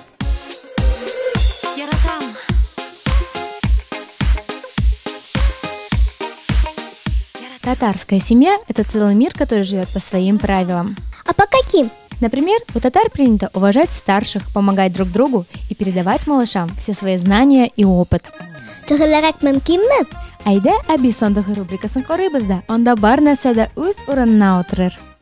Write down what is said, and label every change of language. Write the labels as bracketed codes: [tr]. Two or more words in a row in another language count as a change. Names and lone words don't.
[ru] Татарская семья – это целый мир, который живет по своим правилам. А по каким? Например, у татар принято уважать старших, помогать друг другу и передавать малышам все свои знания и опыт. [tt] Айда әби сондагы рубрикасын карыйбыз да, анда бар нәрсә дә үз урынына утырыр.